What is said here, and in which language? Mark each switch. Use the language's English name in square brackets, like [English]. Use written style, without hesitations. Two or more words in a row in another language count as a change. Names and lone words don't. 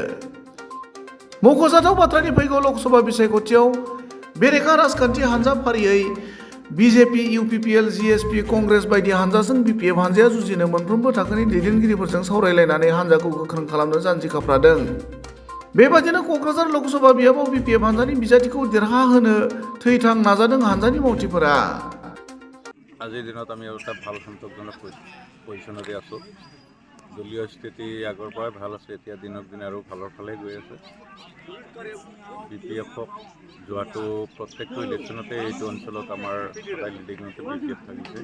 [Bodo] मख'जाथाव बाथ्रानि फैगौ लकसभा बिसायख'थियाव बेरेखा राजखान्थि हानजा फारियै बिजेपि, इउपिपिएल, जिएसपि, कंग्रेस बायदि हानजाजों बिपिएफ हानजाया जुजिनो मोनफ्रोमबो थाखोनि दैदेनगिरिफोरजों सावरायलायनानै हानजाखौ गोख्रों खालामनो जानजि खाफ्रादों। बेबादिनो क'क्राझार लकसभा बियाबाव बिपिएफ हानजानि बिजाथिखौ देरहाहोनो थै-थां नाजादों हानजानि मावथिफोरा। [Assamese] আজিৰ দিনত আমি এটা ভাল সন্তোষজনক পজিশ্যনতে আছোঁ। দলীয় স্থিতি আগৰ পৰাই ভাল আছে, এতিয়া দিনক দিনে আৰু ভালৰ ফালে গৈ আছে। বিপিএফক যোৱাটো প্ৰত্যেকটো ইলেকশ্যনতে এইটো অঞ্চলত আমাৰ সদায় লিডিঙতে বিপিএফ থাকিছে।